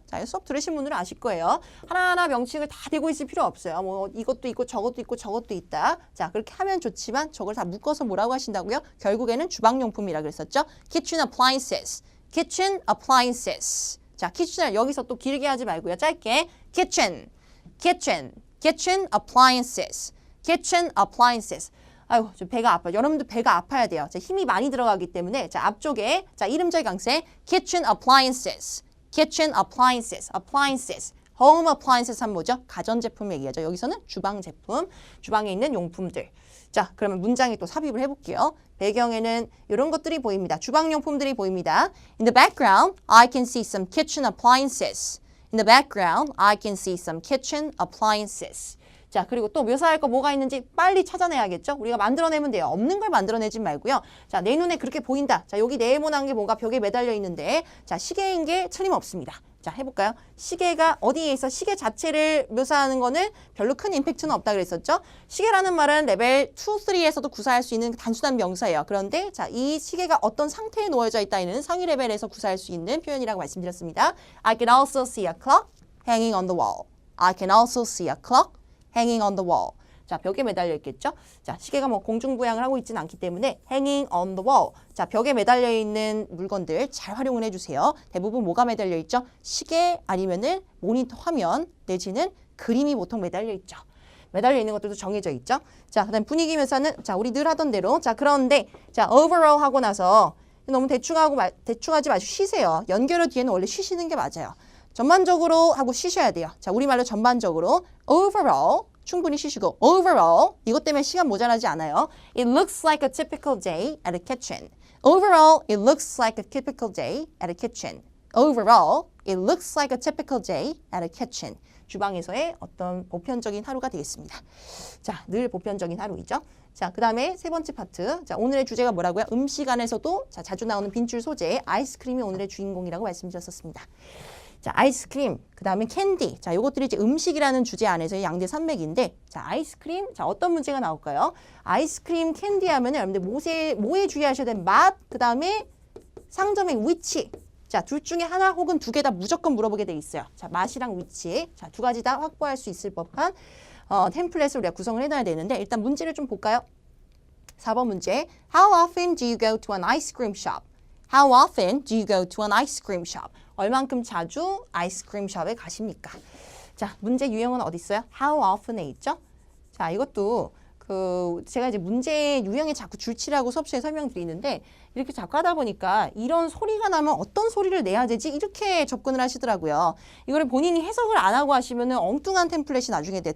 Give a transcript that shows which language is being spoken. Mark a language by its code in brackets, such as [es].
[ko] 자, 수업 들으신 분들은 아실 거예요. 하나하나 명칭을 다 대고 있을 필요 없어요. 뭐 이것도 있고 저것도 있고 저것도 있다. 자, 그렇게 하면 좋지만 저걸 다 묶어서 뭐라고 하신다고요? 결국에는 주방용품이라고 그랬었죠. [en] Kitchen appliances. Kitchen appliances. [ko] 자, kitchen을 여기서 또 길게 하지 말고요. 짧게 [en] kitchen, kitchen, kitchen appliances, kitchen appliances. [ko] 아이고, 좀 배가 아파요. 여러분들 배가 아파야 돼요. 자, 힘이 많이 들어가기 때문에 자, 앞쪽에 자, 이름절 강세 [en] kitchen appliances, kitchen appliances, appliances. [ko] home appliances 하면 뭐죠? 가전제품 얘기하죠. 여기서는 주방제품, 주방에 있는 용품들. 자, 그러면 문장에 또 삽입을 해볼게요. 배경에는 이런 것들이 보입니다. 주방용품들이 보입니다. [en] In the background, I can see some kitchen appliances. In the background, I can see some kitchen appliances. [ko] 자, 그리고 또 묘사할 거 뭐가 있는지 빨리 찾아내야겠죠? 우리가 만들어내면 돼요. 없는 걸 만들어내지 말고요. 자, 내 눈에 그렇게 보인다. 자, 여기 네모난 게 뭔가 벽에 매달려 있는데 자, 시계인 게 틀림없습니다. 자, 해볼까요? 시계가 어디에 있어? 시계 자체를 묘사하는 거는 별로 큰 임팩트는 없다 그랬었죠? 시계라는 말은 레벨 2, 3에서도 구사할 수 있는 단순한 명사예요. 그런데 자, 이 시계가 어떤 상태에 놓여져 있다는 상위 레벨에서 구사할 수 있는 표현이라고 말씀드렸습니다. [en] I can also see a clock hanging on the wall. I can also see a clock hanging on the wall. [ko] 자, 벽에 매달려 있겠죠? 자, 시계가 뭐 공중부양을 하고 있지는 않기 때문에 [en] hanging on the wall. [ko] 자, 벽에 매달려 있는 물건들 잘 활용을 해주세요. 대부분 뭐가 매달려 있죠? 시계 아니면은 모니터 화면 내지는 그림이 보통 매달려 있죠. 매달려 있는 것들도 정해져 있죠. 자, 그다음 분위기 묘사는 자, 우리 늘 하던 대로 자, 그런데 자, overall 하고 나서 너무 대충하지 마시고 쉬세요. 연결어 뒤에는 원래 쉬시는 게 맞아요. 전반적으로 하고 쉬셔야 돼요. 자, 우리말로 전반적으로 overall 충분히 쉬시고 overall 이것 때문에 시간 모자라지 않아요. [en] It looks like a typical day at a kitchen. Overall, it looks like a typical day at a kitchen. Overall, it looks like a typical day at a kitchen. [ko] 주방에서의 어떤 보편적인 하루가 되겠습니다. 자, 늘 보편적인 하루이죠. 자, 그 다음에 세 번째 파트. 자, 오늘의 주제가 뭐라고요? 음식 안에서도 자, 자주 나오는 빈줄 소재 아이스크림이 오늘의 주인공이라고 말씀드렸었습니다. 자, 아이스크림, 그 다음에 캔디. 자, 요것들이 이제 음식이라는 주제 안에서의 양대 산맥인데, 자, 아이스크림. 자, 어떤 문제가 나올까요? 아이스크림, 캔디 하면 여러분들 뭐에 주의하셔야 되는 맛, 그 다음에 상점의 위치. 자, 둘 중에 하나 혹은 두 개 다 무조건 물어보게 돼 있어요. 자, 맛이랑 위치. 자, 두 가지 다 확보할 수 있을 법한 템플릿을 우리가 구성을 해놔야 되는데, 일단 문제를 좀 볼까요? 4번 문제. [en] How often do you go to an ice cream shop? How often do you go to an ice cream shop? [ko] 얼만큼 자주 아이스크림 숍에 가십니까? 자, 문제 유형은 어디 있어요? How often에 있죠? 자, 이것도 제가 이제 문제 유형에 자꾸 줄치라고 수업 시간에 설명드리는데 이렇게 자꾸 하다 보니까 이런 소리가 나면 어떤 소리를 내야 되지? 이렇게 접근을 하시더라고요. 이거를 본인이 해석을 안 하고 하시면은 엉뚱한 템플릿이 나중에 돼요.